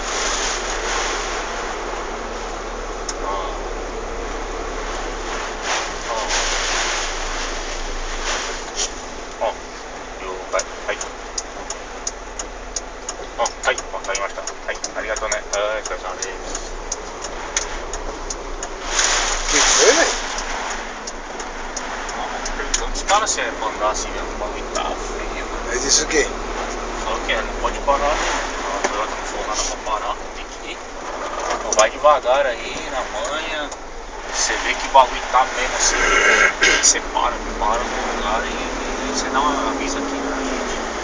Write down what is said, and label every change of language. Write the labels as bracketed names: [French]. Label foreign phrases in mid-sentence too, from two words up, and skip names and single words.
[Japanese] はい。はい、わかりました。はい、ありがとうね。はい、お疲れ様です。 [Portuguese] Que foi, velho? Os caras se mandar assim mesmo, o bagulho tá feio. Ele disse o quê? Falou que não pode parar, a Toyota não falou nada pra parar, tem que ir. Então vai devagar aí, na manha. Você vê que o bagulho tá mesmo assim, você para no lugar e você dá uma avisa aqui pra gente.